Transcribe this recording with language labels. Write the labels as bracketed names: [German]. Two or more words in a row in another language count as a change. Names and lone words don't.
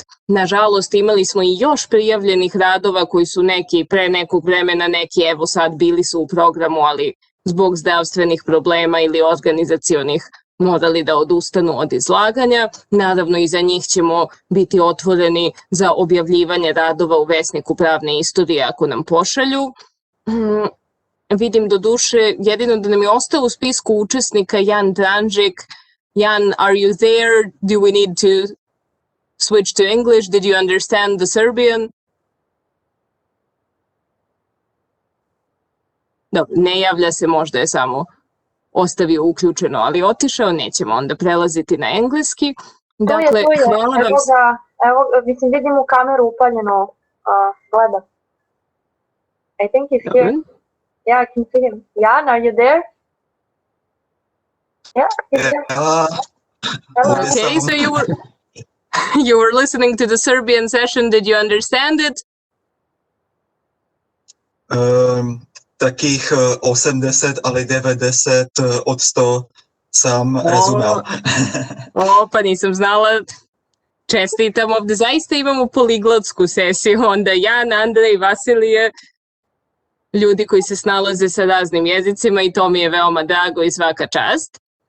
[Serbian] Nažalost, imali smo i još prijavljenih radova koji su neki pre nekog vremena, neki evo sad bili su u programu, ali zbog zdravstvenih problema ili organizacionih morali da odustanu od izlaganja. Naravno, i za njih ćemo biti otvoreni za objavljivanje radova u Vesniku pravne istorije ako nam pošalju. Vidim do duše, jedino da nam je ostao u spisku učesnika Jan Dranžik. Jan, [English] are you there? Do we need to switch to English? Did you understand the Serbian? [Serbian] Dobro, ne javlja se, možda je samo ostavio uključeno, ali otišao, nećemo onda prelaziti na engleski. Dakle, hvala vam. Evo ga, mislim, vidim u kameru upaljeno, gleda. [English] I think he's here. Yeah, I can see him. Jan, are you there? Yeah, he's here. Hello. Okay, so you were listening to the Serbian session. Did you understand it? [Serbian] Takih 80, ali 90 od 100 sam razumel. Pa nisam znala. Čestitam, ovde zaista imamo poliglotsku sesiju. Onda Jan, Andrej, Vasilije, ljudi koji se snalaze sa raznim jezicima i to mi je veoma drago i svaka čast.